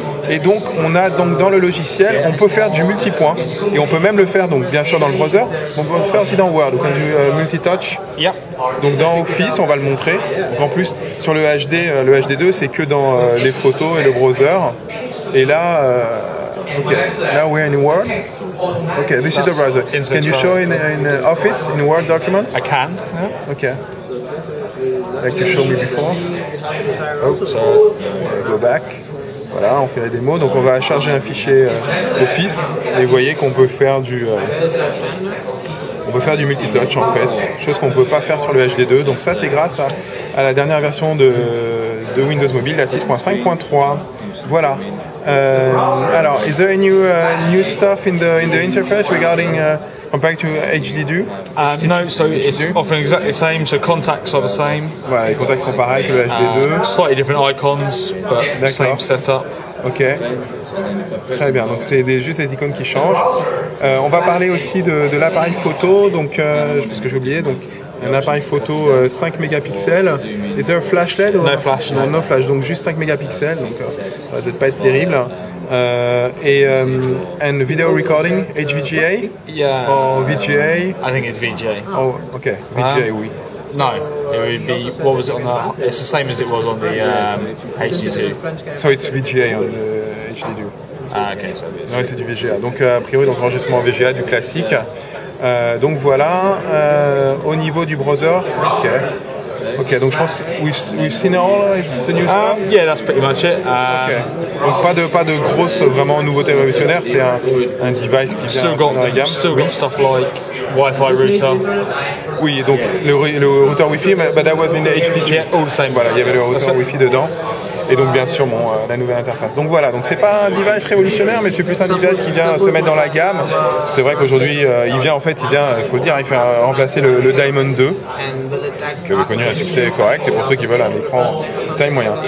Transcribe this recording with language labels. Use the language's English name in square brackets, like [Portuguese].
[French] Et donc on a donc dans le logiciel, on peut faire du multipoint et on peut même le faire donc bien sûr dans le browser, on peut le faire aussi dans Word, donc du multitouch. [English] Yeah. [French] Donc dans Office, on va le montrer. Donc en plus sur le HD2, c'est que dans les photos et le browser. Et là, [English] okay, now we're in Word. Okay, this is the browser. Can you show in Office, in Word document? I can. Yeah? Okay. Like you showed me before. Oh, so go back. [French] Voilà, on fait la démo. Donc on va charger un fichier Office. Et vous voyez qu'on peut faire du multitouch en fait, chose qu'on ne peut pas faire sur le HD2. Donc ça c'est grâce à la dernière version de Windows Mobile, la 6.5.3. Voilà. [English] Alors, is there any new stuff in the interface regarding compared to HD2? No, so it's offering exactly the same. So contacts are the same. [French] Voilà, les contacts sont pareils que le HD2. [English] Slightly different icons, but same setup. [French] Ok. Très bien. Donc c'est juste les icônes qui changent. On va parler aussi de l'appareil photo. Donc, parce que j'ai oublié. Donc un appareil photo 5 mégapixels. [English] Is there a flash LED? No flash. No flash. [French] Donc juste 5 mégapixels. Donc ça va peut-être pas être terrible. [English] And video recording, HVGA? Yeah. Or VGA? I think it's VGA. Oh, okay, VGA, oui. No, it would be, what was it on the, it's the same as it was on the HD2. So it's VGA on the HD2. [French] Ah, ok. Non, c'est du VGA. Donc, a priori, donc, enregistrement VGA, du classique. Donc voilà, au niveau du browser, ok, donc je pense que [English] we've seen all the new stuff. Yeah, that's pretty much it. Okay. [French] Donc pas de grosse vraiment nouveauté révolutionnaire, c'est un device qui vient dans la gamme. [English] Still got stuff like Wi-Fi router. [French] Oui, donc le routeur Wi-Fi, [English] but that was in the HD2. Yeah, all the same. [French] Voilà, il y avait le routeur Wi-Fi dedans. Et donc bien sûr la nouvelle interface. Donc voilà, donc c'est pas un device révolutionnaire, mais c'est plus un device qui vient se mettre dans la gamme. C'est vrai qu'aujourd'hui il faut le dire, il fait remplacer le Diamond 2, qui avait connu un succès correct, et pour ceux qui veulent un écran taille moyen.